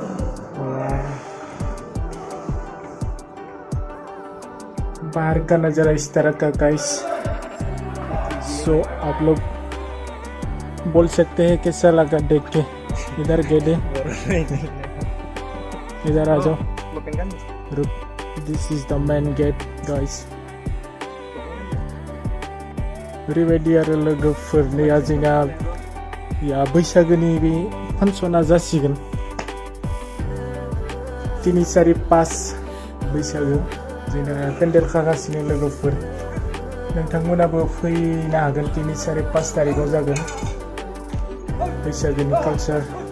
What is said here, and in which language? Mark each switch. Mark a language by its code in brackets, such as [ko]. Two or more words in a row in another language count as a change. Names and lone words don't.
[hi] बाहर का नजारा इस तरह का गाइस सो आप लोग बोल सकते हैं कैसा लगा देख के इधर गेटे इधर आ जाओ [en] this is the main gate guys [brx] ओरैबायदि आरो लोगोफोरनि जोंना या बैसागोनि बे फांसना जासिगोन 3, 4, 5 बैसागो जोंना पेन्डेल खागासिनो लोगोफोर नोंथांमोनाबो फैनो हागोन 3, 4, 5 तारिखाव जागोन बैसागोनि कालचार